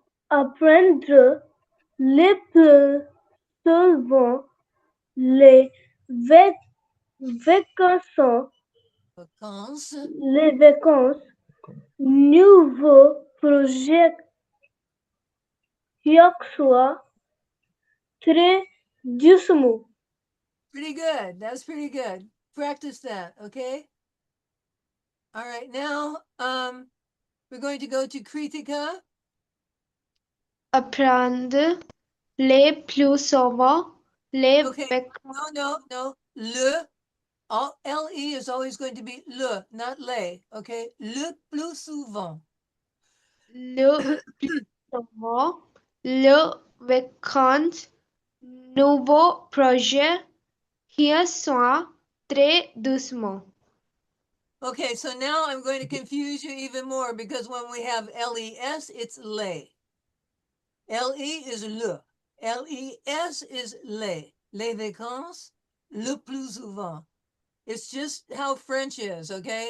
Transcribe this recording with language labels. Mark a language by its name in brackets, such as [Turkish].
[French] Apprendre le plus souvent les vacances, Vacances. les vacances, nouveau projet, hier soir, très doucement. [English] Pretty good. That's pretty good. Practice that, okay? All right, now we're going to go to Kritika. [French] Apprendre les plus souvent les [English] Okay. [French] vacances. [English] No. [French] Le [English] all LE is always going to be le, not les, okay? [French] Le plus souvent. Le plus souvent, le vacances, nouveau projet, hier soir, très doucement. [English] Okay, so now I'm going to confuse you even more because when we have LES, it's les. LE is le. LES is les. [French] Les vacances, le plus souvent. [English] It's just how French is, okay?